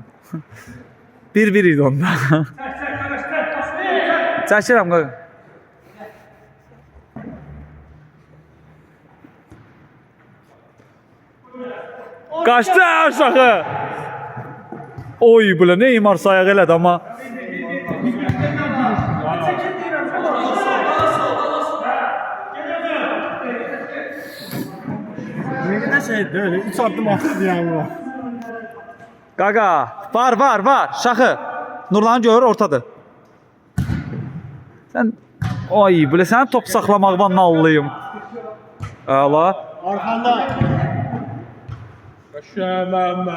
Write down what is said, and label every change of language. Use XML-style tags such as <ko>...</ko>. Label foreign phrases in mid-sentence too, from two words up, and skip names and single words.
<az>1-1 idi onda. Çəkirəm qaqa. Qaçdı aşağı. Oy, bu nə Neymar sayaq elədi amma.</az> <tr>ne şey böyle 3 adım attı yani bu.</tr> <az>Qaqa, var. Şaxı. Nurlanı görür, ortadır. Sən, oy, belə sənin top saxlamaqdan nallıyım. Əla.</az> <tr>Arkanda.</tr> <az>Şəməmə.</az>